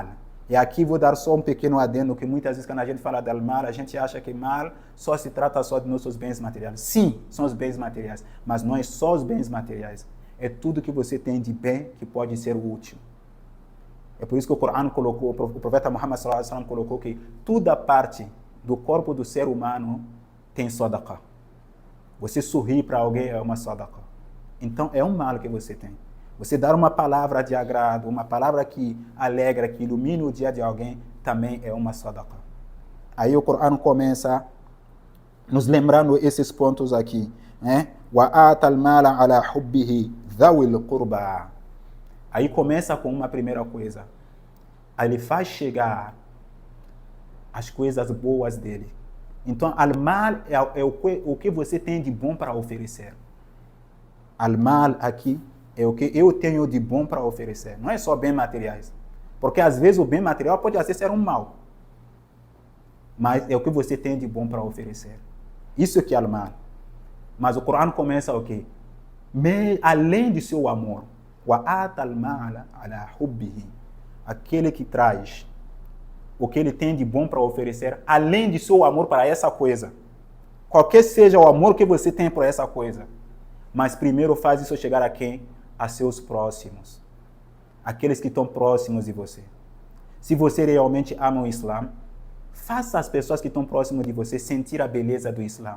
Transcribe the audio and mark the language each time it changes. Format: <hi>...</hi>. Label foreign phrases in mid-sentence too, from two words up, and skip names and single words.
<pt>E aqui vou dar só um pequeno adendo, que muitas vezes quando a gente fala do mal, a gente acha que mal só se trata só de nossos bens materiais. Sim, são os bens materiais, mas não é só os bens materiais. É tudo que você tem de bem que pode ser útil. É por isso que o Corão colocou, o profeta Muhammad</pt> <ar>صلى الله عليه وسلم</ar> <pt>colocou que toda parte do corpo do ser humano tem sadaqa. Você sorrir para alguém é uma sadaqa. Então é um mal que você tem. Você dar uma palavra de agrado, uma palavra que alegra, que ilumina o dia de alguém, também é uma sadaqa. Aí o Corão começa nos lembrando esses pontos aqui, né?</pt> <ar>وَآتَ الْمَالَ عَلَى حُبِّهِ ذَوِي الْقُرْبَى.</ar> <pt>Aí começa com uma primeira coisa. Aí ele faz chegar as coisas boas dele. Então, al-mal é o que você tem de bom para oferecer. Al-mal aqui é o que eu tenho de bom para oferecer. Não é só bens materiais. Porque às vezes o bem material pode até ser um mal. Mas é o que você tem de bom para oferecer. Isso que é al-mal. Mas o Corão começa o quê? Além do seu amor.</pt> <ar>وَآتَ الْمَالَ عَلَى حُبِّهِ.</ar> <pt>Aquele que traz o que ele tem de bom para oferecer, além de seu amor para essa coisa. Qualquer seja o amor que você tem por essa coisa. Mas primeiro faz isso chegar a quem? A seus próximos. Aqueles que estão próximos de você. Se você realmente ama o Islã, faça as pessoas que estão próximas de você sentir a beleza do Islã.</pt>